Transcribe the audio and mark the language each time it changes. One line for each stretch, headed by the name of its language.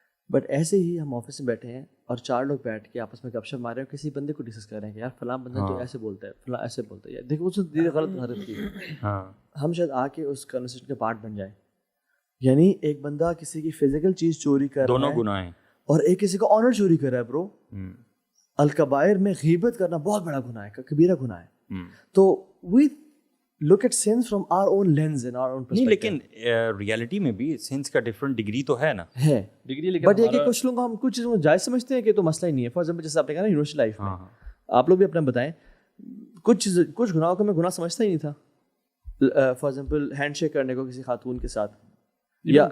Urdu: But ایسے ہی ہم office میں بیٹھے ہیں اور 4 لوگ بیٹھ کے آپس میں گپ شپ مارے ہیں, کسی بندے کو ڈسکس کر رہے ہیں کہ یار فلاں بندہ تو ایسے بولتا ہے, فلاں ایسے بولتا ہے, دیکھو اس نے غلط حرکت کی. ہم شاید آ کے اس کنورسیشن کا پارٹ بن جائیں. یعنی ایک بندہ کسی کی فزیکل چیز چوری کر رہا ہے, دونوں گناہ ہیں, اور ایک کسی کا آنر چوری کر رہا ہے. برو الکبائر میں غیبت کرنا بہت بڑا گناہ ہے, کبیرہ گناہ ہے.
English: تو we look at sins from our own lens and our own perspective.
Urdu: نہیں لیکن ریالٹی میں بھی سینس کا ڈفرنٹ ڈگری تو ہے نا, ہے ڈگری, لیکن بٹ یہ کہ کچھ لوگ ہم کچھ چیزوں کو جائز سمجھتے ہیں کہ تو مسئلہ ہی نہیں ہے. فار ایگزامپل جیسے آپ نے کہا نا یونیورسٹی لائف میں, آپ لوگ بھی اپنا بتائیں, کچھ گناہوں کو میں گناہ سمجھتا ہی نہیں تھا. فار ایگزامپل ہینڈ شیک کرنے کو کسی خاتون کے ساتھ, یا